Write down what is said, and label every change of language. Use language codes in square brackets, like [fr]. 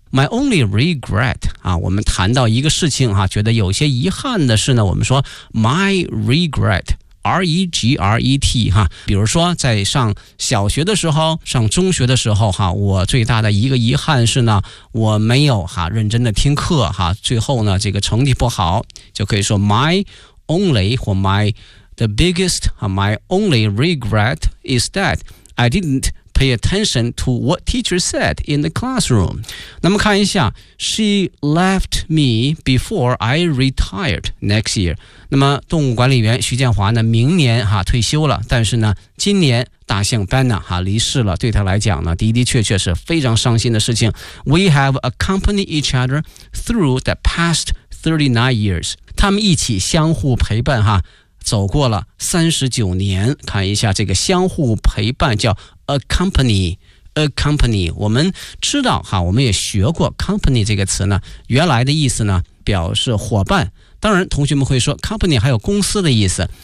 [en] My only regret, [zh] 啊，我们谈到一个事情哈，觉得有些遗憾的是呢，我们说 [en] my regret,R-E-G-R-E-T [zh] 哈，比如说在上小学的时候，上中学的时候哈，我最大的一个遗憾是呢，我没有哈认真的听课哈，最后呢这个成绩不好，就可以说 [en] my only [zh] 或 [en] my the biggest [zh] 哈 [en] my only regret is that I didn't pay attention to what teacher said in the classroom. [zh] 那么看一下 [en] ，She left me before I retired next year. [zh] 那么动物管理员徐建华呢，明年哈退休了，但是呢，今年大象 Banna 哈离世了，对他来讲呢，的的确确是非常伤心的事情。 [en] We have accompanied each other through the past 39 years. [zh] 他们一起相互陪伴哈，走过了39年。看一下这个相互陪伴叫 accompany。我们知道哈，我们也学过 company 这个词呢，原来的意思呢表示伙伴。当然同学们会说 company 还有公司的意思。